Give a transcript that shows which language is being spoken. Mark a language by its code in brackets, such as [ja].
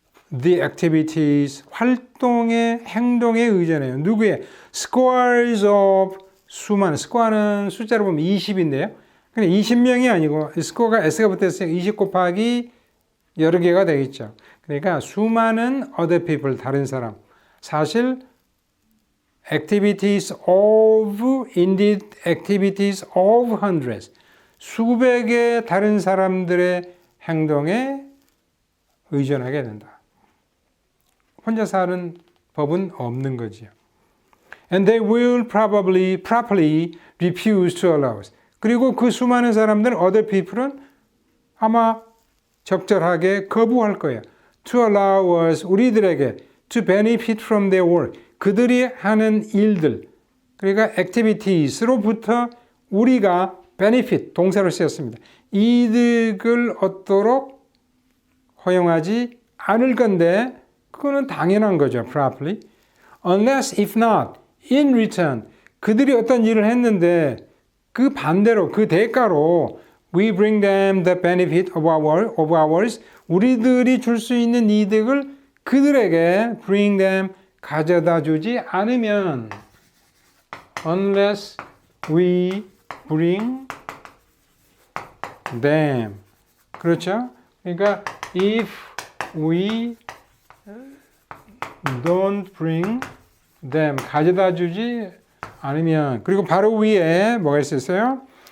[en] The activities, [ko] 활동의 행동에 의존해요. 누구의? [en] Scores of [ko] 수많은, 스코어는 숫자로 보면 20인데요. 근데 20명이 아니고 스코어가 S가 붙었으니까 20 곱하기 여러 개가 되겠죠. 그러니까 수많은 [en] other people, [ko] 다른 사람. [en] 사실 activities of, indeed activities of hundreds. [ko] 수백의 다른 사람들의 행동에 의존하게 된다. 혼자 사는 법은 없는 거지요. [en] And they will probably properly refuse to allow us. [ko] 그리고 그 수많은 사람들, [en] other people [ko] 은 아마 적절하게 거부할 거예요. [en] To allow us, [ko] 우리들에게 [en] to benefit from their work. [ko] 그들이 하는 일들, 그러니까 activities로부터 우리가 benefit, 동사로 쓰였습니다. 이득을 얻도록 허용하지 않을 건데 그거는 당연한 거죠. [en] Properly. [ko] Unless, if not, [en] in return, [ko] 그들이 어떤 일을 했는데 그 반대로, 그 대가로 [en] we bring them the benefit of ours, [ko] 우리들이 줄 수 있는 이득을 그들에게 [en] bring them, [ko] 가져다 주지 않으면 [en] unless we bring them. [ko] 그렇죠? 그러니까 [en] if we don't bring them, [ko] 가져다 주지 않으면, 그리고 바로 위에 뭐가 있었어요?